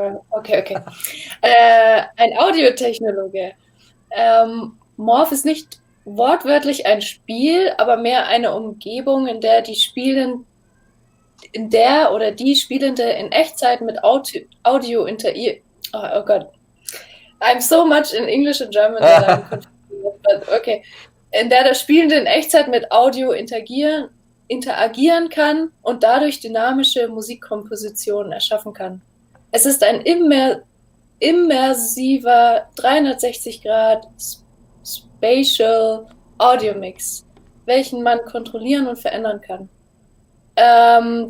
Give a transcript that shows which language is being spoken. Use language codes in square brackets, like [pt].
[de] Okay. Ein Audiotechnologe. Morph ist nicht wortwörtlich ein Spiel, aber mehr eine Umgebung, in der die Spielende in Echtzeit mit Audio interagiert. Oh Gott. [en] I'm so much in English and German that I'm confused, but okay. [de] In der das Spielende in Echtzeit mit Audio interagieren kann und dadurch dynamische Musikkompositionen erschaffen kann. Es ist ein immersiver 360° Spatial Audio Mix, welchen man kontrollieren und verändern kann.